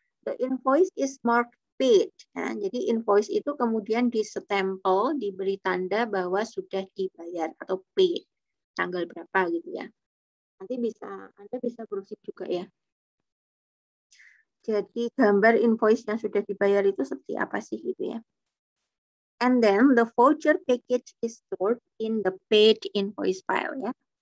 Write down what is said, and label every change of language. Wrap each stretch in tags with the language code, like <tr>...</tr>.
<en>The invoice is marked paid.</en> <id>Ya. Jadi invoice itu kemudian disestempel, diberi tanda bahwa sudah dibayar atau paid. Tanggal berapa gitu ya. Nanti Anda bisa browsing juga ya. Jadi gambar invoice yang sudah dibayar itu seperti apa sih gitu ya.</id> <en>And then the voucher package is stored in the paid invoice file ya.</en>